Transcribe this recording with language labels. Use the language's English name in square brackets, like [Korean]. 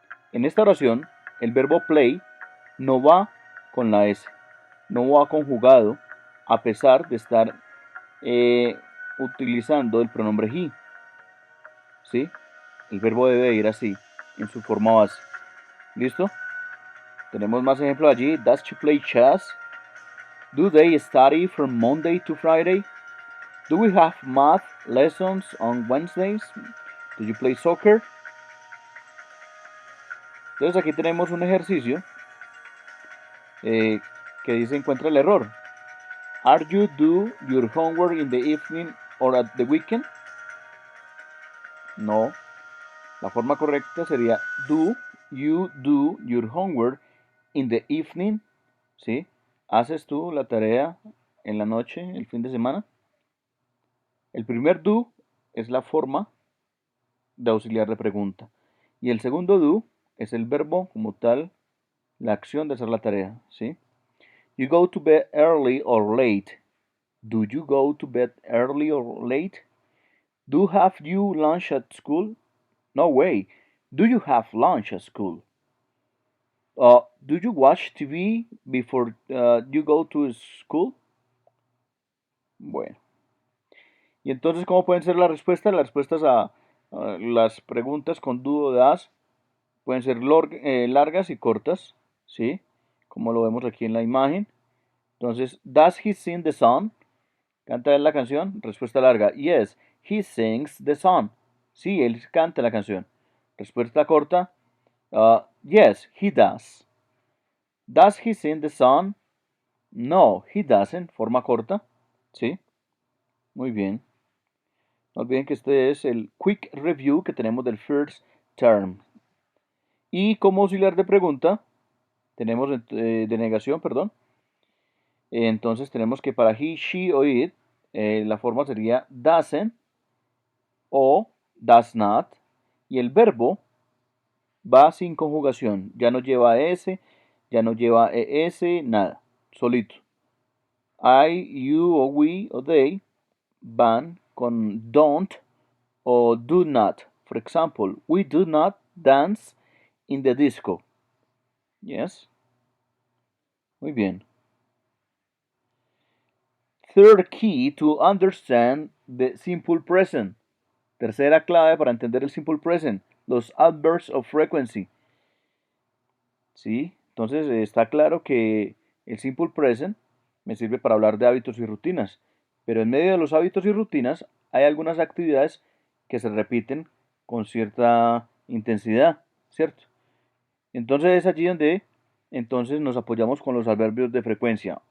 [Spanish] En esta oración, el verbo play no va con la S, no va conjugado a pesar de estar utilizando el pronombre he. ¿Sí? El verbo debe ir así. en su forma base. ¿Listo? Tenemos más ejemplos allí. [English] Does she play chess? Do they study from Monday to Friday? Do we have math lessons on Wednesdays? Do you play soccer? [Spanish] Entonces aquí tenemos un ejercicio que dice encuentra el error. [English] Are you do your homework in the evening or at the weekend? [Spanish] No. La forma correcta sería [English] do you do your homework in the evening? [Spanish] ¿Sí? ¿Haces tú la tarea en la noche, el fin de semana? El primer do es la forma de auxiliar de pregunta. Y el segundo do es el verbo como tal, la acción de hacer la tarea, ¿sí? [English] You go to bed early or late. Do you go to bed early or late? Do have you lunch at school? No way. Do you have lunch at school? Do you watch TV before you go to school? [Spanish] Bueno. Y entonces, ¿cómo pueden ser las respuestas? Las respuestas a las preguntas con do o das pueden ser largas y cortas, ¿sí? Como lo vemos aquí en la imagen. [English] Entonces, does he sing the song? [Spanish] ¿Canta él la canción? Respuesta larga. [English] Yes, he sings the song. [Spanish] Sí, él canta la canción. Respuesta corta. [English] Yes, he does. Does he sing the song? No, he doesn't. [Spanish] Forma corta. ¿Sí? Muy bien. No olviden que este es el quick review que tenemos del first term. Y como auxiliar de pregunta, tenemos de negación, perdón. Entonces tenemos que para he, she o it, la forma sería doesn't o does not. Y el verbo va sin conjugación. Ya no lleva s, ya no lleva es, nada. Solito. I, you o we o they van con don't o do not. [English] For example, we do not dance in the disco. Yes. [Spanish] Muy bien. [English] Third key to understand the simple present. [Spanish] Tercera clave para entender el simple present. Los adverbs of frequency. ¿Sí? Entonces está claro que el simple present me sirve para hablar de hábitos y rutinas. Pero en medio de los hábitos y rutinas hay algunas actividades que se repiten con cierta intensidad, ¿cierto? Entonces es allí donde entonces nos apoyamos con los adverbios de frecuencia.